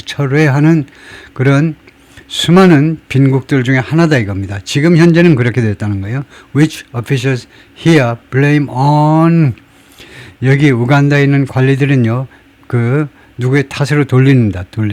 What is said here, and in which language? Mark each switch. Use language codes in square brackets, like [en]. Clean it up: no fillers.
[ko] 철회하는 그런 수많은 빈국들 중에 하나다 이겁니다. 지금 현재는 그렇게 됐다는 거예요. [en] Which officials here blame on. [ko] 여기 우간다에 있는 관리들은요. 누구의 탓으로 돌립니다.